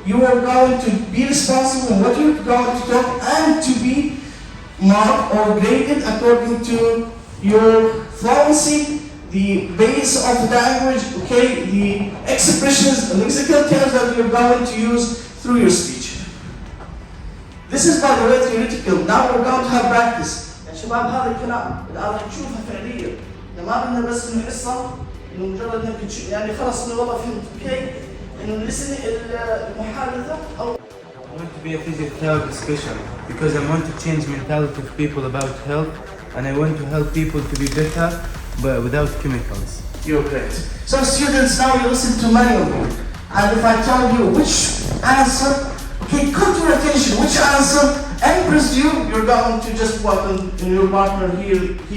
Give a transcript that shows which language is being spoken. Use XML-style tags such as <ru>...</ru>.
<en>You are going to be responsible for what you're going to talk and to be marked or graded according to your fluency, the base of the language, the expressions, the lexical terms that you're going to use through your speech. This is by the way theoretical. Now we're going to have practice.</en> <ar>يا شباب هذا الكلام الآن نشوفه فعليا. ما بدنا بس من حصة إنه مجرد إنك يعني خلص من والله فهمت إنه listen المحادثة أو.</ar> <en>I want to be a physiotherapist special because I want to change mentality of people about health, and I want to help people to be better, but without chemicals. You're great. So students, now you listen to many of you. And if I tell you which answer, cut your attention, which answer impressed you, you're going to just put in your partner here.</en>